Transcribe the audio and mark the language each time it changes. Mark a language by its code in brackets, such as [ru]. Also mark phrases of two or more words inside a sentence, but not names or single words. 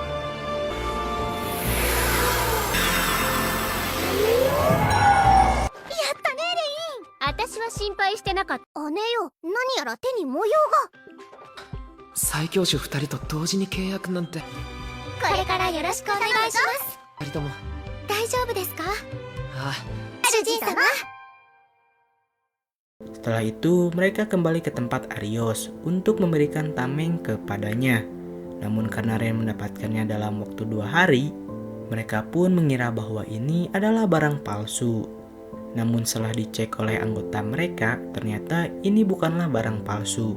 [ja] 私は心配してなかった。姉よ、何やら手に模様が。最強種2人と同時に契約なんて。これからよろしくお願いします。 2人とも大丈夫ですか？ああ。主人様。 [id] Setelah itu, mereka kembali ke tempat Arios untuk memberikan tameng kepadanya. Namun karena Ren mendapatkannya dalam waktu 2 hari, mereka pun mengira bahwa ini adalah barang palsu. Namun setelah dicek oleh anggota mereka, ternyata ini bukanlah barang palsu.